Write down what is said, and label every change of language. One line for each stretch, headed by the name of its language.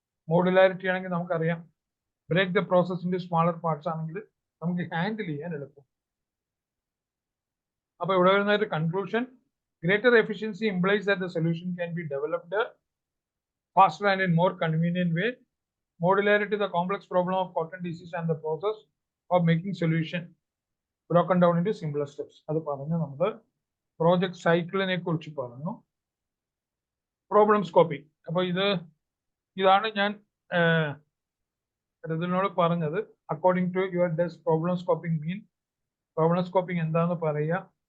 Malayalam: Modularity ആണെങ്കിൽ നമുക്കറിയാം, break the process in smaller parts ആണെങ്കിൽ നമുക്ക് ഹാൻഡിൽ ചെയ്യാൻ എളുപ്പം. അപ്പൊ ഇവിടെ വരുന്ന ഒരു conclusion,
English: Greater efficiency implies that the solution can be developed faster and in more convenient way. Modularity, the complex problem of cotton disease and the process of making solution broken down into simpler steps.
Malayalam: അത് പറഞ്ഞു നമ്മൾ project സൈക്കിളിനെ കുറിച്ച് പറഞ്ഞു. Problem scoping, അപ്പൊ ഇതാണ് ഞാൻ ഇതിനോട് പറഞ്ഞത്. According to your des problem scoping mean, problem scoping എന്താന്ന് പറയുക.